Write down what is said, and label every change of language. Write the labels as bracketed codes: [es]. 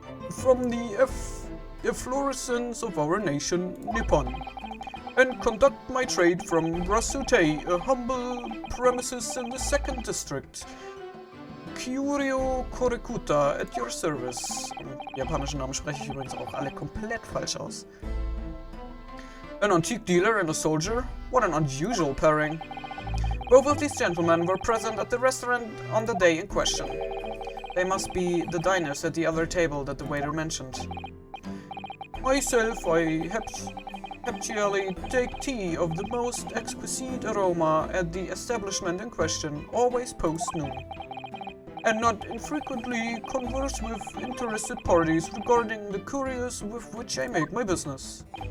[en] From the efflorescence of our nation, Nippon, and conduct my trade from Rasute, a humble premises in the 2nd district. Kyuryo Korekuta at your service. [de] Japanischen Namen spreche ich übrigens auch alle komplett falsch aus. [en] An antique dealer and a soldier? What an unusual pairing. Both of these gentlemen were present at the restaurant on the day in question. They must be the diners at the other table that the waiter mentioned. Myself, I habitually take tea of the most exquisite aroma at the establishment in question, always post-noon, and not infrequently converse with interested parties regarding the couriers with which I make my business.